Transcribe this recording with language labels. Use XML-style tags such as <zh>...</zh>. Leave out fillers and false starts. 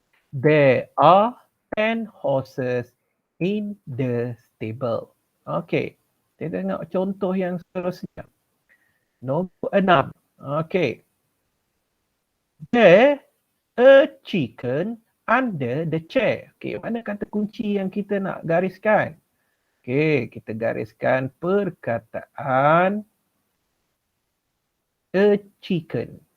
<en>There are 10 horses in the stable.</en> <ms>Okay, kita tengok contoh yang seterusnya. Nombor 6. Okay.</ms> <en>There a chicken under the chair.</en> <ms>Okay, mana kata kunci yang kita nak gariskan? Okay, kita gariskan perkataan a chicken.</ms>